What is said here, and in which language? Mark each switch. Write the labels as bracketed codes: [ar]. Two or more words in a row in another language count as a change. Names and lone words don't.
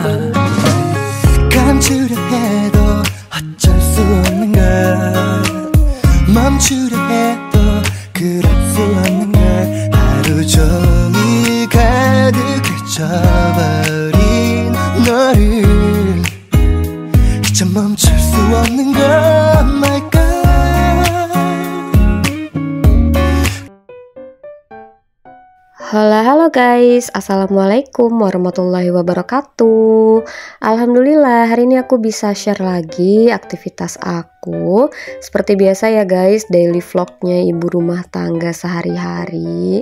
[ko] 감추려 해도 어쩔 수 없는 걸, 멈추려 해도 그럴 수 없는 걸. 하루 종일 가득해 져버린 너를 이제 멈출 수 없는 걸 말까. [id] Halo guys, [ar] السلام عليكم ورحمة الله وبركاته. [id] Alhamdulillah hari ini aku bisa share lagi aktivitas aku. Seperti biasa ya guys, [en] daily vlognya [id] ibu rumah tangga sehari-hari.